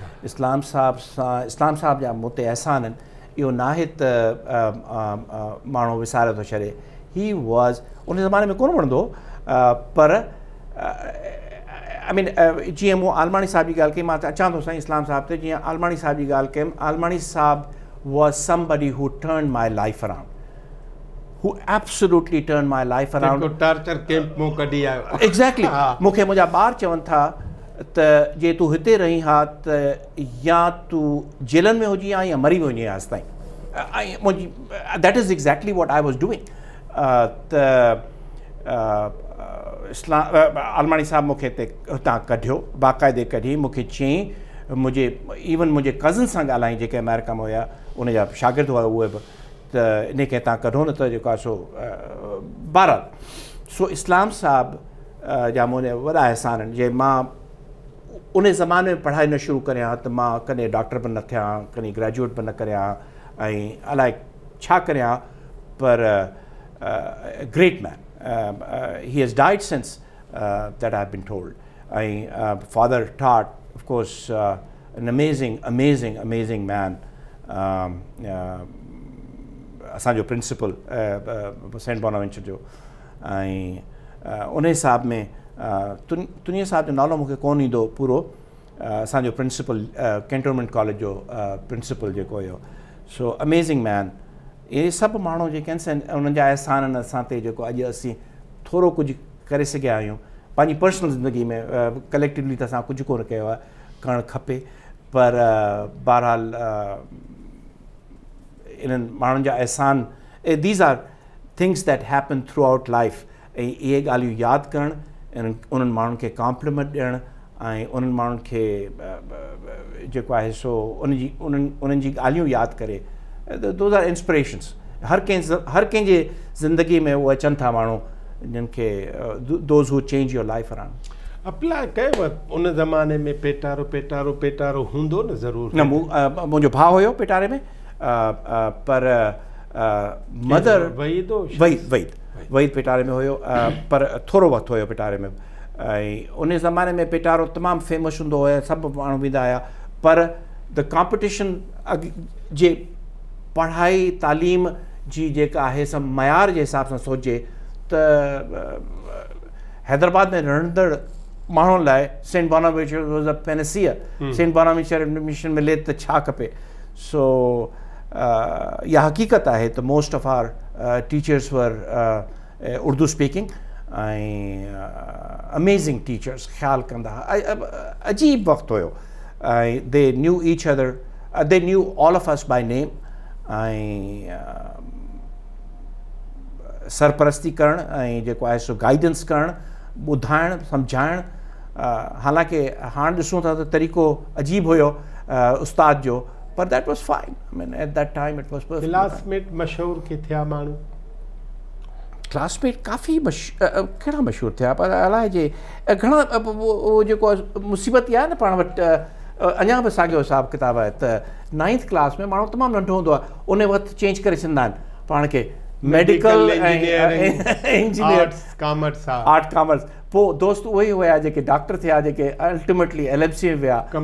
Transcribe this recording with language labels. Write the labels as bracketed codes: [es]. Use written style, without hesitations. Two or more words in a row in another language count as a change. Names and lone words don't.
[sd] इस्लाम साहब जा मूं ते एहसान आहिनि, इहो न आहे त माण्हू विसारे थो छॾे। [en] He was [sd] उन ज़माने में कोन वणंदो, पर [en] I mean [sd] जीअं मूं आलमाणी साहब जी ॻाल्हि कई, मां अचां थो साईं इस्लाम साहब ते। जीअं आलमाणी साहब जी ॻाल्हि कयमि, आलमाणी साहब [en] was somebody who turn my life around, who absolutely turned my life around. [sd] टार्चर कैंप मूं कढी आयो। [en] Exactly. [sd] मूंखे मुंहिंजा ॿार चवनि था त जे तूं हिते रही हा त या तूं जेलनि में हुजी या मरी वञे हासि ताईं। ऐं मुंहिंजी [en] that is exactly what I was doing. [sd] त आलमाणी साहब मूंखे हिते हुतां कढियो, बाक़ाइदे कढी। मूंखे चयईं, मुंहिंजे कज़न सां ॻाल्हाई जेके अमेरिका में हुया, उनजा शागिर्द हुआ उहे बि, त इन खे तव्हां कढो न त जेको आहे सो बहरहाल। सो इस्लाम साहब जा मुंहिंजा वॾा एहसान आहिनि। जे मां उन ज़माने में पढ़ाई न शुरू करियां त मां कॾहिं डॉक्टर बि न थियां, कॾहिं ग्रेजुएट बि न करियां, ऐं अलाए छा करियां। [en] पर great man, he has died since that I have been told. ऐं Father Tott of course an amazing man. [sd] असांजो प्रिंसिपल सेंट बोनावेंचर जो। ऐं उन हिसाब में तुनिया साहब जो नालो मूंखे कोन ईंदो पूरो, असांजो प्रिंसिपल कैंटोनमेंट कॉलेज जो प्रिंसिपल जेको हुयो। [en] So amazing man. [sd] इहे सभु माण्हू जेके आहिनि उन्हनि जा एहसान आहिनि असां ते, जेको अॼु असीं थोरो कुझु करे सघिया आहियूं पंहिंजी पर्सनल ज़िंदगी में। कलेक्टिवली त असां कुझु कोन कयो आहे, करणु खपे। पर बहरहाल इन्हनि माण्हुनि जा एहसान, [en] These are things that happen throughout life. [sd] ऐं इहे ॻाल्हियूं यादि करणु, उन्हनि माण्हुनि खे कॉम्प्लीमेंट ॾियणु, ऐं उन्हनि माण्हुनि खे जेको आहे सो उन्हनि जी ॻाल्हियूं यादि करे, [en] those are inspirations. [sd] हर कंहिंजे ज़िंदगी में उहे अचनि था माण्हू जिन खे [en] those who change your life around. [sd] अप्लाई कयो उन ज़माने में? पेटारो हूंदो न ज़रूरु? न, मुंहिंजो भाउ हुयो पेटारे में, पर मदर वहीद पेटारे में हुयो, पर थोरो वक़्तु हुयो पेटारे में। ऐं उन ज़माने में पेटारो तमामु फेमस हूंदो हुयो, सभु माण्हू वेंदा हुया। पर [en] the competition [sd] जे पढ़ाई तालीम जी जेका आहे सभु मयार जे हिसाब सां सोचे त हैदराबाद में रहंदड़ माण्हुनि लाइ सेंट बोनावेंचर [en] was a panacea. [sd] सेंट बोनावेंचर एडमिशन मिले त छा खपे। सो इहा हक़ीक़त आहे त [en] most of our teachers were Urdu speaking, [sd] ऐं [en] amazing teachers, [sd] ख़्यालु कंदा हुआ। अजीब वक़्तु हुयो। [en] ऐं they knew each other, they knew all of us by name. [sd] ऐं सरपरस्ती करणु ऐं जेको आहे सो गाइडेंस करणु, ॿुधाइणु, सम्झाइणु। हालांकि हाणे ॾिसूं था त तरीक़ो अजीब हुयो, उस्ताद जो, पर [en] that was fine, I mean at that time it was perfect. [sd] क्लासमेट मशहूर के थिया माण्हू? क्लासमेट काफ़ी कहिड़ा मशहूरु थिया, पर अलाए जे घणा उहो जेको मुसीबत इहा आहे न पाण वटि अञा बि साॻियो हिसाबु किताबु आहे त 9th क्लास में माण्हू तमामु नंढो हूंदो आहे, उन वक़्तु चेंज करे छॾींदा आहिनि पाण खे [en] medical engineer, art commerce, [sd] पोइ दोस्त उहे ई हुया जेके डॉक्टर थिया, जेके अल्टीमेटली LMC में विया।